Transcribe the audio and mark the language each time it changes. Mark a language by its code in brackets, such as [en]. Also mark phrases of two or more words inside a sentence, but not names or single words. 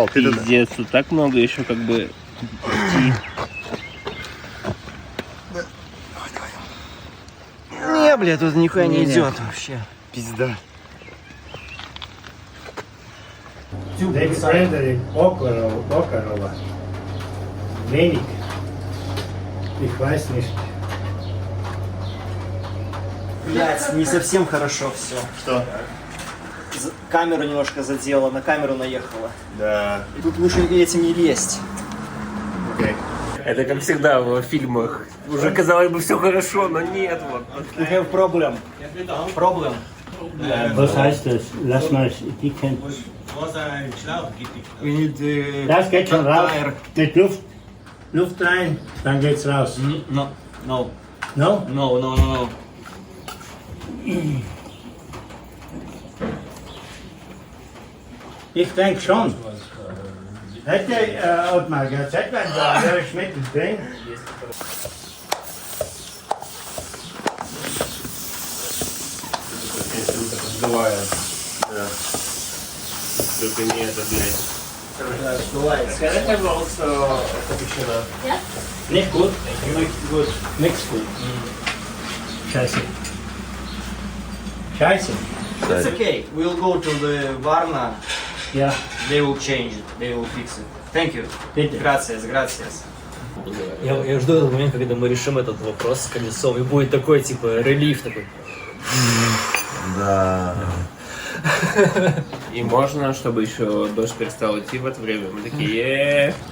[ru] Пиздец, тут так много еще как бы... Не, бля, тут нихуя не идет вообще. Пизда. Фредерик Окарова. [de] Wenig. Ich weiß nicht. [ru] Блять, не совсем хорошо все. Что? Камеру немножко задела, на камеру наехала. Да. И тут лучше этим не лезть. Окей. Это как всегда в фильмах. Уже казалось бы все хорошо, но нет. Вот. [en] We have problem. Problem. [de] Was heißt das? Lass mal, die kennt. [en] We need [de] Das geht schon raus. [en] tire. [de] Mit Luft rein, dann geht's raus. [en] No, no, No? no, no, no. [de] Ich denke schon. Hätte Ottmar gesagt, wenn da wäre ich mittendrin. [ru] Сдувая. Да. Только не это, блядь. Скажи, пожалуйста, капучино. [de] Nicht gut? Gut. Nix gut. Scheiße. Scheiße. [en] It's okay. We'll go to the Varna. [de] Ja, [en] They will change it. They will fix it. Thank you. [de] bitte. [es] Gracias, gracias. [ru] Я жду этот момент, когда мы решим этот вопрос с колесом, и будет такой, типа, релиф такой. Да. И можно, чтобы еще дождь перестал идти в это время. Мы такие,